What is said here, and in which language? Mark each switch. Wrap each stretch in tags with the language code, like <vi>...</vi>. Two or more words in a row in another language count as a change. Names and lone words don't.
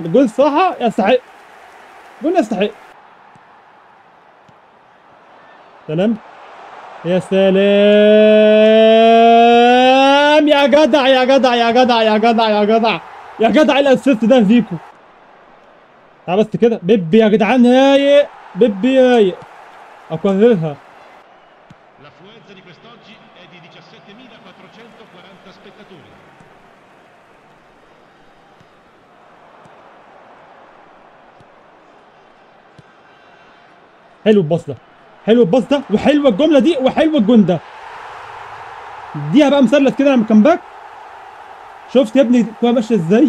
<ar>الجول الصراحه يستحق، جول يستحق. سلام يا سلام يا جدع يا جدع يا جدع يا جدع يا جدع يا جدع. ايه الاسيست ده فيكو؟ تعال بس كده. بيبي يا جدعان رايق، بيبي رايق. اكررها.</ar> <it>L'affluenza di quest'oggi è di 17.440 spettatori.</it> <ar>حلو الباص ده، حلو الباص ده، وحلوه الجمله دي، وحلو الجون ده. اديها بقى مثلث كده لما كان باك. شفت يا ابني الكوره ماشيه ازاي؟</ar>